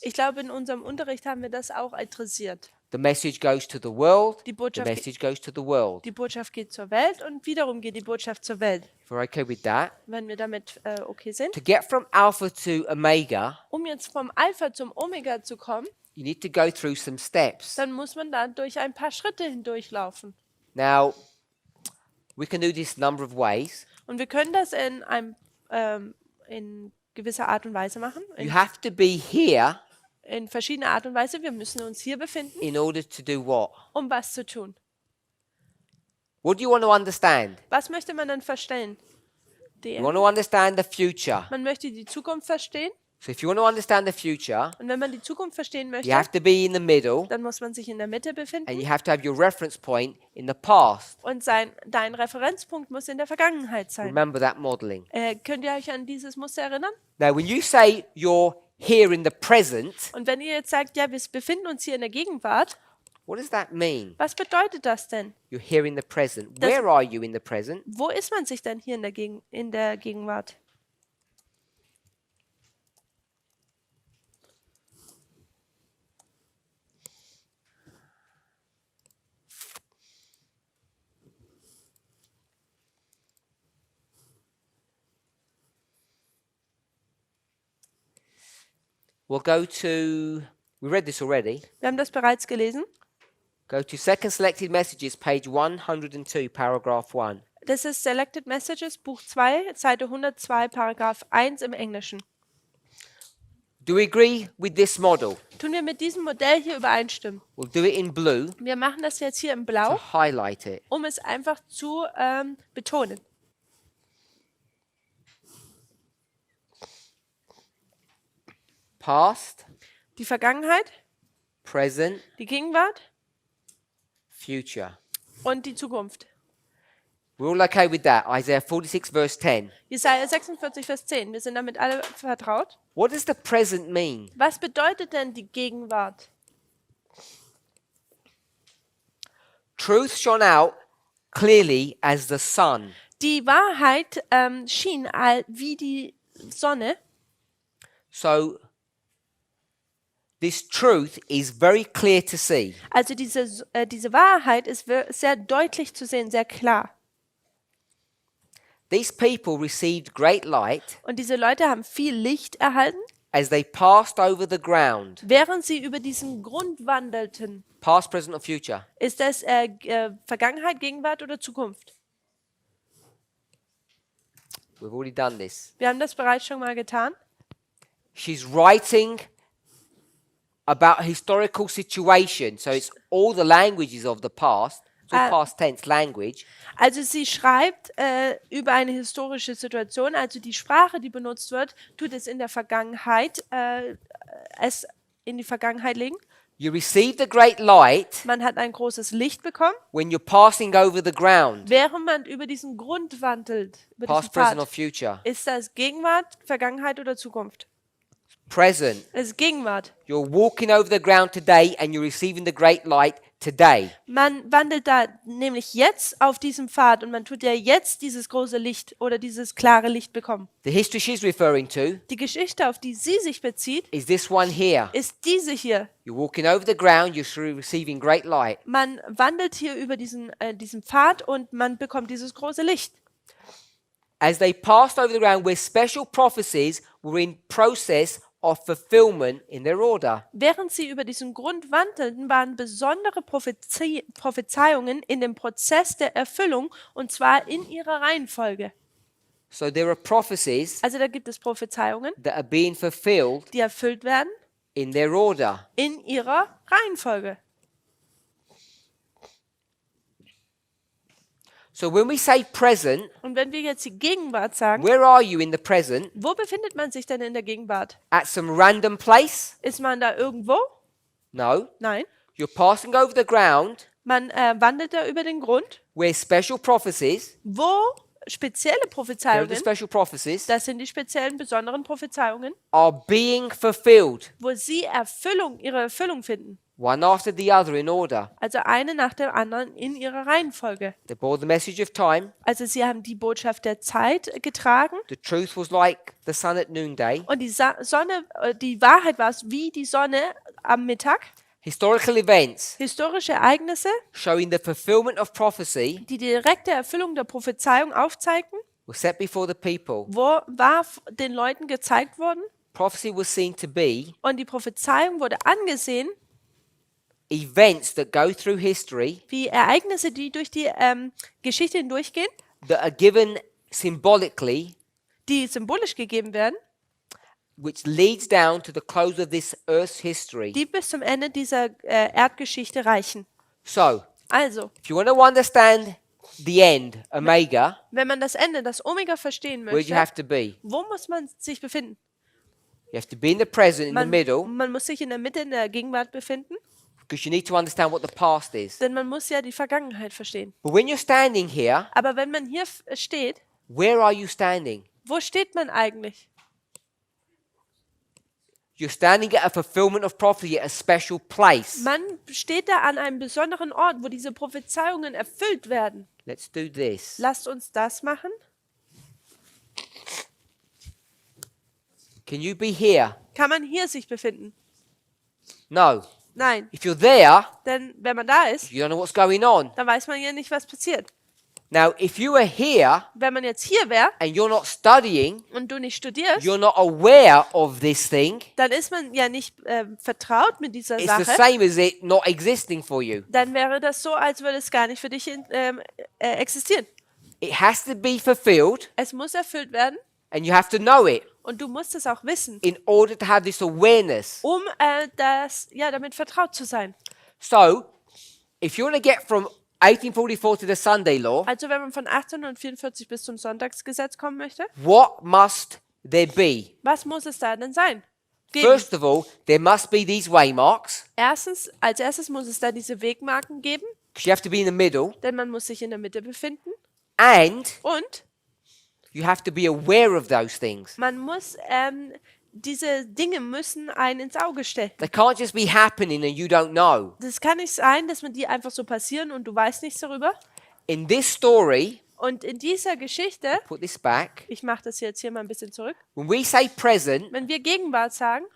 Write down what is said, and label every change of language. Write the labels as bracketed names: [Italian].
[German] Ich glaube, in unserem Unterricht haben wir das auch adressiert. [English] The message goes to the world. [German] Die [English] The [German] Botschaft, [English] message goes to the world. [German] die Botschaft geht zur Welt und wiederum geht die Botschaft zur Welt. [English] If we're okay with that. [German] Wenn wir damit okay sind. [English] To get from Alpha to Omega, [German] Um jetzt vom Alpha zum Omega zu kommen, [English] you need to go through some steps. [German] dann muss man da durch ein paar Schritte hindurchlaufen. [English] Now, we can do this a number of ways. [German] Und wir können das in gewisser Art und Weise machen. [English] You have to be here [German] In verschiedener Art und Weise. Wir müssen uns hier befinden, [English] in order to do what? [German] um was zu tun. [English] What do you want to understand? [German] Was möchte man dann verstehen? [English] You want to understand the future. [German] Man möchte die Zukunft verstehen. [English] So if you want to understand the future, [German] Und wenn man die Zukunft verstehen möchte, [English] you have to be in the middle [German] dann muss man sich in der Mitte [English] and [German] befinden. [English] you have to have your reference point in the past. [German] Und dein Referenzpunkt muss in der Vergangenheit sein. [English] Remember that modeling. [German] Könnt ihr euch an dieses Muster erinnern? [English] Now, when you say you're here in the present, [German] Und wenn ihr jetzt sagt, ja, wir befinden uns hier in der Gegenwart, [English] What does that mean? [German] Was bedeutet das denn? [English] You're here in the present. [German] Das- [English] Where are you in the present? [German] Wo ist man sich denn hier in der Gegenwart? [English] We'll go to, we read this already. [German] Wir haben das bereits gelesen. [English] Go to Second Selected Messages, page 102, paragraph 1. [German] Das ist Selected Messages, Buch 2, Seite 102, Paragraph 1 im Englischen. [English] Do we agree with this model? [German] Tun wir mit diesem Modell hier übereinstimmen? [English] We'll do it in blue [German] Wir machen das jetzt hier in Blau, [English] to highlight it. [German] um es einfach zu betonen. [English] Past, [German] Die Vergangenheit, [English] present, [German] die Gegenwart [English] future. [German] und die Zukunft. [English] We're all okay with that. Isaiah 46, verse 10. [German] Jesaja 46, Vers 10. Wir sind damit alle vertraut. [English] What does the present mean? [German] Was bedeutet denn die Gegenwart? [English] Truth shone out clearly as the sun. [German] Die Wahrheit schien wie die Sonne. [English] So this truth is very clear to see. [German] Also diese Wahrheit ist sehr deutlich zu sehen, sehr klar. [English] These people received great light [German] Und diese Leute haben viel Licht erhalten, [English] as they passed over the ground. [German] während sie über diesen Grund wandelten. [English] Past, present or future? [German] Ist das Vergangenheit, Gegenwart oder Zukunft? [English] We've already done this. [German] Wir haben das bereits schon mal getan. [English] She's writing about a historical situation. So it's all the languages of the past. It's all past tense language. [German] Also sie schreibt über eine historische Situation, also die Sprache, die benutzt wird, tut es in der Vergangenheit, es in die Vergangenheit legen. [English] You receive the great light [German] Man hat ein großes Licht bekommen, [English] when you're passing over the ground. [German] während man über diesen Grund wandelt, über diesen [English] Past, present or [German] Pfad. [English] future? [German] Ist das Gegenwart, Vergangenheit oder Zukunft? [English] Present. [German] Es ist Gegenwart. [English] You're walking over the ground today and you're receiving the great light today. [German] Man wandelt da nämlich jetzt auf diesem Pfad und man tut ja jetzt dieses große Licht oder dieses klare Licht bekommen. [English] The history she's referring to [German] Die Geschichte, auf die sie sich bezieht, [English] is this one here. [German] ist diese hier. [English] You're walking over the ground, you're receiving great light. [German] Man wandelt hier über diesen Pfad und man bekommt dieses große Licht. [English] As they passed over the ground where special prophecies were in process of fulfillment in their order. [German] Während sie über diesen Grund wandelten, waren besondere Prophezeiungen in dem Prozess der Erfüllung und zwar in ihrer Reihenfolge. [English] So there are prophecies [German] Also da gibt es Prophezeiungen, [English] that are being fulfilled [German] die erfüllt werden [English] in their order. [German] in ihrer Reihenfolge. [English] So when we say present, [German] Und wenn wir jetzt die Gegenwart sagen, [English] where are you in the present? [German] wo befindet man sich denn in der Gegenwart? [English] At some random place? [German] Ist man da irgendwo? [English] No. [German] Nein. [English] You're passing over the ground [German] Man wandelt da über den Grund, [English] where special prophecies, [German] wo spezielle [English] here are the [German] Prophezeiungen, [English] special prophecies, [German] das sind die speziellen besonderen Prophezeiungen, [English] are being fulfilled, [German] wo sie ihre Erfüllung finden. [English] one after the other in order. [German] Also eine nach der anderen in ihrer Reihenfolge. [English] They bore the message of time. [German] Also sie haben die Botschaft der Zeit getragen [English] The truth was like the sun at noonday. [German] und die Wahrheit war es wie die Sonne am Mittag. [English] Historical events [German] Historische Ereignisse, [English] showing the fulfillment of prophecy [German] die direkte Erfüllung der Prophezeiung aufzeigten, [English] were set before the people. [German] war den Leuten gezeigt worden [English] Prophecy was seen to be [German] und die Prophezeiung wurde angesehen [English] events that go through history [German] wie Ereignisse, die durch die Geschichte hindurchgehen, [English] that are given symbolically, [German] die symbolisch gegeben werden, [English] which leads down to the close of this earth's history. [German] die bis zum Ende dieser Erdgeschichte reichen. [English] So, [German] Also, [English] if you want to understand the end, Omega, [German] wenn man das Ende, das Omega verstehen [English] where do you have to be? [German] wo muss man sich befinden? [English] You have to be in the present, in the middle, [German] Man muss sich in der Mitte, in der Gegenwart befinden, [English] because you need to understand what the past is. [German] denn man muss ja die Vergangenheit verstehen. [English] But when you're standing here, [German] Aber wenn man hier steht, [English] where are you standing? [German] wo steht man eigentlich? [English] You're standing at a fulfillment of prophecy at a special place. [German] Man steht da an einem besonderen Ort, wo diese Prophezeiungen erfüllt werden. [English] Let's do this. [German] Lasst uns das machen. [English] Can you be here? [German] Kann man hier sich befinden? [English] No. [German] Nein, [English] If you're there, [German] denn wenn man da ist, [English] you don't know what's going on. [German] dann weiß man ja nicht, was passiert. [English] Now, if you are here [German] Wenn man jetzt hier wäre [English] and you're not studying, [German] und du nicht studierst, [English] you're not aware of this thing, [German] dann ist man ja nicht vertraut mit dieser [English] it's the [German] Sache. [English] same as it not existing for you. [German] Dann wäre das so, als würde es gar nicht für dich existieren. [English] It has to be fulfilled [German] Es muss erfüllt werden [English] and you have to know it [German] und du musst es auch wissen, [English] in order to have this awareness. [German] um damit vertraut zu sein. [English] So, if you want to get from 1844 to the Sunday law, [German] Also wenn man von 1844 bis zum Sonntagsgesetz kommen möchte, [English] what must there be? [German] was muss es da denn sein? Geben. [English] First of all, there must be these waymarks, [German] Als erstes muss es da diese Wegmarken geben, [English] because you have to be in the middle, [German] denn man muss sich in der Mitte befinden. [English] and [German] Und [English] you have to be aware of those things. [German] man muss, diese Dinge müssen einen ins Auge stechen. [English] They can't just be happening and you don't know. [German] Das kann nicht sein, dass man die einfach so passieren und du weißt nichts darüber. [English] In this story, [German] Und in dieser Geschichte, [English] put this back, [German] ich mache das jetzt hier mal ein bisschen zurück, [English] when we say present [German] wenn wir Gegenwart sagen